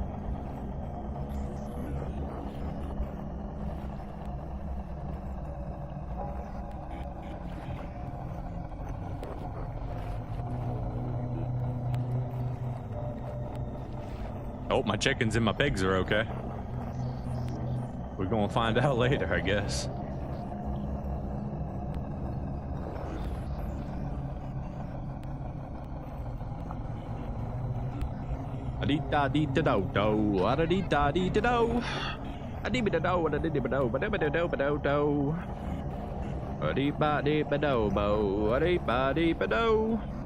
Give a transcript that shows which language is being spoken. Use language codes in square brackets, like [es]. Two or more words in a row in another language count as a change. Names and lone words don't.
[en] Oh, my chickens and my pigs are okay. We're gonna find out later, I guess. A-dee-da-dee-da-do-do, a-da-dee-da-dee-da-do. A-dee-ba-da-do, a-da-dee-ba-do, ba-da-ba-da-do-ba-do-do. A-dee-ba-dee-ba-do-bo, a-dee-ba-dee-ba-do.